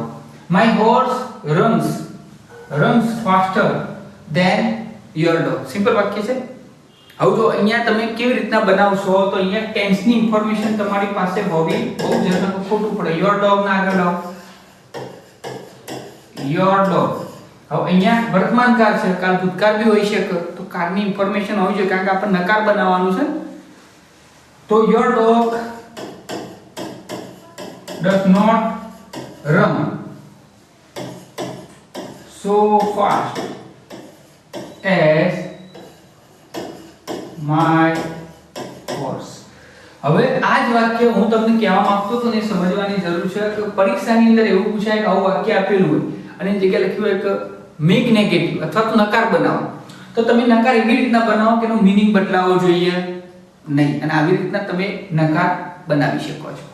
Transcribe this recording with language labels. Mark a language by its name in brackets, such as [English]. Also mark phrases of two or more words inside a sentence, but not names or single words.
[English] My horse runs faster than your dog. [Gujarati] સિમ્પલ વાક્ય છે. હવે જો અહીંયા તમે કેવી રીતના બનાવશો તો અહીંયા ટેન્સ ની ઇન્ફોર્મેશન તમારી પાસે હોવી બહુ જરૂરી, ખોટું પડે. [English] your dog [Gujarati] ના આગળ લાવો. [English] your dog. [Gujarati] હવે અહીંયા વર્તમાન કાળ છે, કાલ ભૂતકાળ બી હોઈ શકે, તો કાળની ઇન્ફોર્મેશન હોવી જોઈએ કારણ કે આપણે નકાર બનાવવાનું છે. [English] તો your dog does not run so fast as my horse. [Gujarati] હવે આ જ વાક્ય હું તમને કહેવા માંગતો હતો ને સમજવાની જરૂર છે કે પરીક્ષાની અંદર એવું પૂછાય કે આવું વાક્ય આપેલું હોય અને એની જગ્યાએ લખ્યું હોય કે [English] make negative [Gujarati] અથવા તો નકાર બનાવો, તો તમે નકાર એવી રીતના બનાવો કે એનો મીનિંગ બદલાવો જોઈએ નહીં, અને આવી રીતના તમે નકાર બનાવી શકો છો.